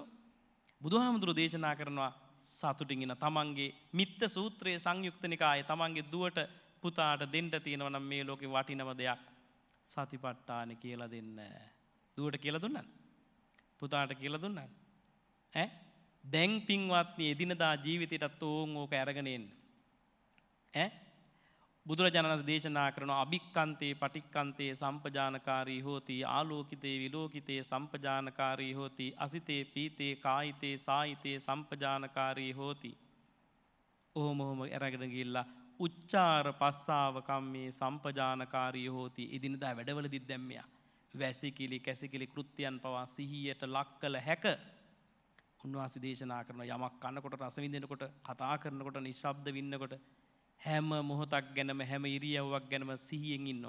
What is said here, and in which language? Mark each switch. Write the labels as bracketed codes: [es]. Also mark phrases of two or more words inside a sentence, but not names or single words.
[si] බුදුහාමුදුරු දේශනා කරනවා සතුටින් ඉන්න තමන්ගේ මිත්ත සූත්‍රයේ සංයුක්ත නිකායේ තමන්ගේ දුවට පුතාට දෙන්න තියෙනවා නම් මේ ලෝකේ වටිනම දෙයක් සතිපට්ඨාන කියලා දෙන්න. දුවට කියලා දුන්නා. පුතාට කියලා දුන්නා. දැන් පින්වත්නි එදිනදා ජීවිතයටත් ඕක අරගෙන එන්න. [pi] බුදුරජාණන් වහන්සේ දේශනා කරන අභික්කන්තේ පටික්කන්තේ සම්පජානකාරී හෝති ආලෝකිතේ විලෝකිතේ සම්පජානකාරී හෝති අසිතේ පීතේ කායිතේ සායිතේ සම්පජානකාරී හෝති. [si] ඔහොම අරගෙන ගිහිල්ලා [pi] උච්චාර පස්සාව කම්මේ සම්පජානකාරී හෝති. [si] එදිනදා වැඩවලදී දැම්මියා. වැසිකිලි කැසිකිලි කෘත්‍යයන් පවා සිහියට ලක් කළ හැක. උන්වහන්සේ දේශනා කරන යමක් කනකොට රස විඳිනකොට කතා කරනකොට නිශ්ශබ්ද වින්නකොට හැම මොහොතක් ගැනම හැම ඉරියව්වක් ගැනම සිහියෙන් ඉන්නවා.